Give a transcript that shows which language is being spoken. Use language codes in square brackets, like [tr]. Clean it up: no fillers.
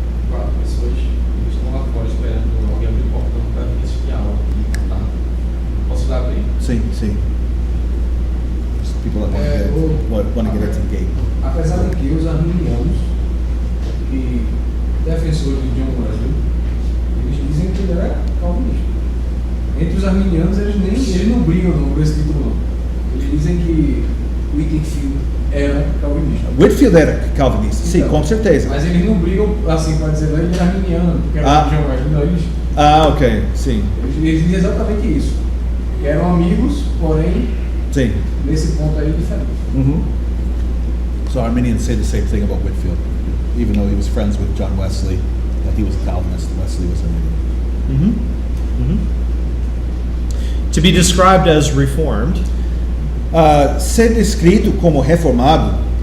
[pt] 4 pessoas estão lá fora esperando alguém abrir o portão para vir assistir a aula. Tá? Posso dar abrir? Sim. [en] People that want to get into the gate. [pt] Apesar de que os arminianos e defensores de John Wesley, eles dizem que ele era calvinista. Entre os arminianos, eles não brigam por esse título, não. Eles dizem que Whitefield era calvinista. Whitefield era calvinista, sim, Então, com certeza. Mas eles não brigam assim para dizer que ele era arminiano, porque era John Wesley. Não, eles Ok, sim. dizem exatamente isso. Que eram amigos, porém, Sim. nesse ponto aí diferente. [en] So Arminians say the same thing about Whitefield, even though he was friends with John Wesley, that he was a Calvinist. Wesley was Arminian. to be described as reformed, [pt] Ser descrito como reformado,